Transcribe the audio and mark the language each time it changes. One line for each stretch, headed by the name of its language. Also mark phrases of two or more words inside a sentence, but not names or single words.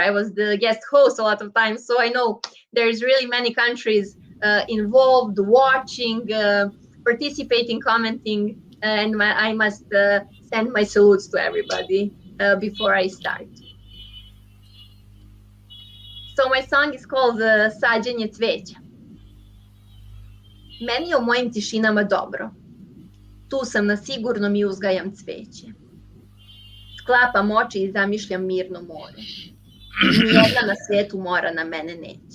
English: I was the guest host a lot of times, so I know there's really many countries involved, watching, participating, commenting, and I must send my salutes to everybody before I start. So my song is called Sađenje cveća.
Serbian: Meni je o mojim tišinama dobro. Tu sam na sigurnom i uzgajam cveće. Sklapam oči i zamišljam mirno more. Nijedna na svijetu mora na mene neće.